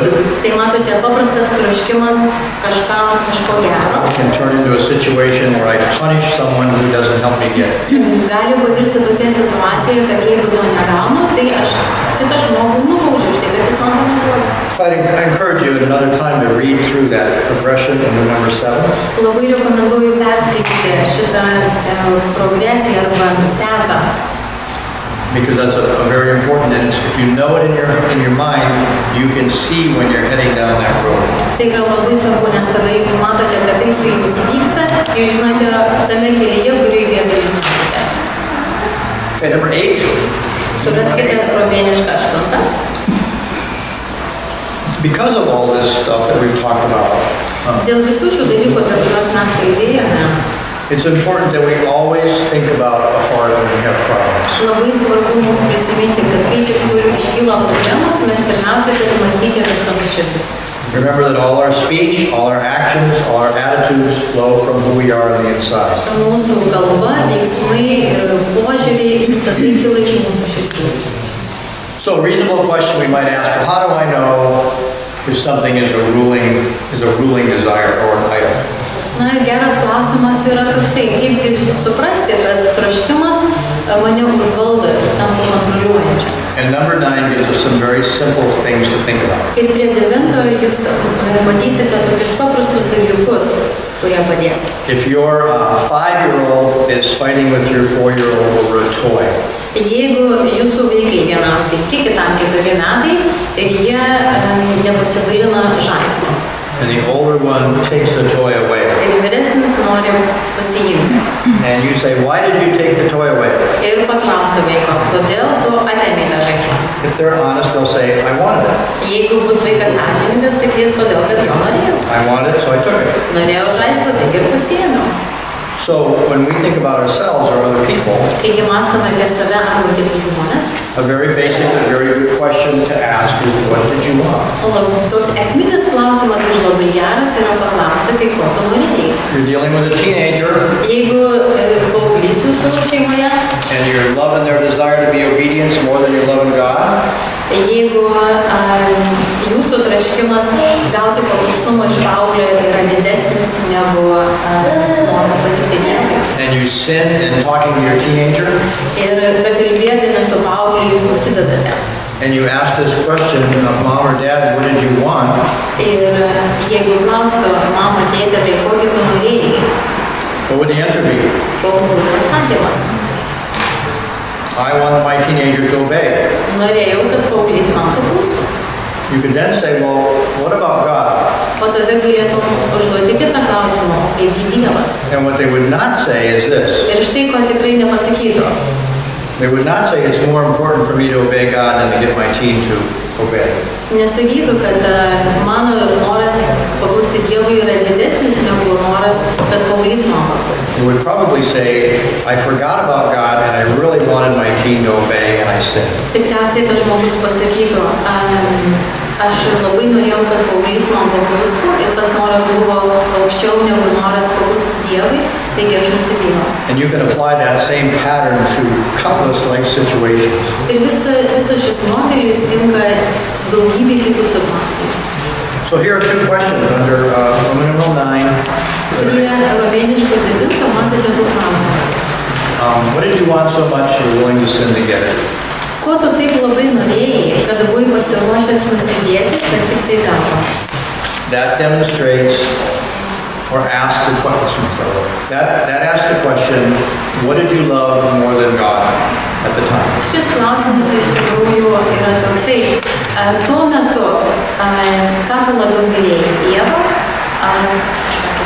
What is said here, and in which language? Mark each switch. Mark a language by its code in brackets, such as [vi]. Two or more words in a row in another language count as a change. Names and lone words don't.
[lt] Tai matote, paprastas troškimas kažko gero [en] can turn into a situation where I punish someone who doesn't help me get it. [lt] gali pavirsti tokia situacija, kad jeigu to negaunu, tai aš kitą žmogų nubaudžiu už tai, kad jis man to neduoda. [en] So I encourage you at another time to read through that progression under number 7. [lt] Labai rekomenduoju perskaityti šitą progresiją arba seką. [en] Because that's a very important, and if you know it in your mind, you can see when you're heading down that road. [lt] Tai yra labai svarbu, nes kada jūs matote, kad tai su jumis vyksta, jūs žinote tame kelyje, kurį vietą jūs esate. [en] Okay, number 8. [lt] Suraskite romėnišką 8. [en] Because of all this stuff that we've talked about, [lt] Dėl visų šių dalykų, apie kuriuos mes kalbėjome, [en] it's important that we always think about the heart when we have problems. [lt] labai svarbu mums prisiminti, kad kai tik iškyla problemos, mes pirmiausia turime mąstyti apie savo širdis. [en] Remember that all our speech, all our actions, all our attitudes flow from who we are on the inside. [lt] Mūsų kalba, veiksmai ir požiūriai visą tai kyla iš mūsų širdžių. [en] So a reasonable question we might ask, well, how do I know if something is a ruling desire or an idol? [lt] Na ir geras klausimas yra toksai, kaip suprasti, kad troškimas mane užvaldo ir tampa kontroliuojančiu. [en] And number 9 gives us some very simple things to think about. [lt] Ir prie 9 jūs matysite tokius paprastus dalykus, kurie padės. [en] If your 5-year-old is fighting with your 4-year-old over a toy, [lt] Jeigu jūsų vaikai vienam 5, kitam 4 metai ir jie nepasidalina žaislo. [en] and the older one takes the toy away, [lt] Ir vyresnis nori pasiimti. [en] and you say, why did you take the toy away? [lt] Ir paklausia vaiko, kodėl tu atėmei tą žaislą. [en] If they're honest, they'll say, I wanted it. [lt] Jeigu bus vaikas sąžiningas, sakys, todėl, kad jo norėjau. [en] I wanted it, so I took it. [lt] Norėjau žaislą, tai ir pasiėmiau. [en] So when we think about ourselves or other people, [lt] Kai mąstame apie save arba kitus žmonės, [en] a very basic but very good question to ask is, what did you want? [lt] toks esminis klausimas ir labai geras yra paklausti, kaip ko tu norėjai. [en] You're dealing with a teenager, [lt] Jeigu paauglys jūsų šeimoje, [en] and your love and their desire to be obedient more than your love in God, [lt] jeigu jūsų troškimas gauti paklusnumą iš paauglio yra didesnis negu noras patikti Dievui. [en] and you sin in talking to your teenager, [lt] Ir bekalbėdami su paaugliu jūs nusidedate. [en] and you ask this question of Mom or Dad, what did you want? [lt] Ir jeigu klaustų, mama, tėtė, tai kokį tu norėjai, [en] What would the answer be? [lt] koks būtų atsakymas? [en] I wanted my teenager to obey. [lt] Norėjau, kad paauglys man paklustų. [en] You could then say, well, what about God? [lt] O tada galėtum užduoti kitą klausimą, o kaip Dievas. [en] And what they would not say is this. [lt] Ir štai ko tikrai nepasakytų. [en] They would not say it's more important for me to obey God than to get my teen to obey. [lt] Nesakytų, kad mano noras paklusti Dievui yra didesnis negu noras, kad paauglys man paklustų. [en] They would probably say, I forgot about God and I really wanted my teen to obey and I sinned. [lt] Tikriausiai tas žmogus pasakytų, aš labai norėjau, kad paauglys man paklustų ir tas noras buvo aukščiau negu noras paklusti Dievui, taigi aš nusidėjau. [en] And you can apply that same pattern to countless life situations. [lt] Ir visas šis modelis tinka daugybė kitų situacijų. [en] So here are 2 questions under Roman numeral 9. [lt] Prie romėniškų 9 matote 2 klausimus. [en] What did you want so much you're willing to sin to get it? [lt] Ko tu taip labai norėjai, kad buvai pasiruošęs nusidėti, kad tik tai gautum? [en] That demonstrates or asks the question. That asks the question, what did you love more than God? at the time? [lt] Šis klausimas iš tikrųjų yra toksai, tuo metu, ką tu labiau mylėjai, Dievą ar kažką kitą?